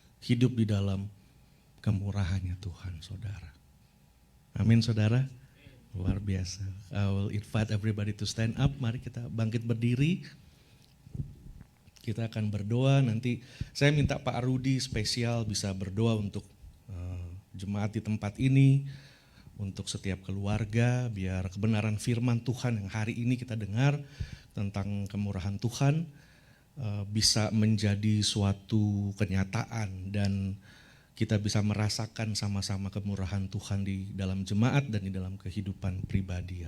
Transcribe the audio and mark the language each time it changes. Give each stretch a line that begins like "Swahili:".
Indonesian: Hidup di dalam kemurahannya Tuhan, saudara. Amin, saudara. Luar biasa.
English: I will invite everybody to stand up.
Indonesian: Mari kita bangkit berdiri. Kita akan berdoa. Nanti saya minta Pak Rudi spesial bisa berdoa untuk jemaat di tempat ini, untuk setiap keluarga, biar kebenaran firman Tuhan yang hari ini kita dengar tentang kemurahan Tuhan bisa menjadi suatu kenyataan dan kita bisa merasakan sama-sama kemurahan Tuhan di dalam jemaat dan di dalam kehidupan pribadi.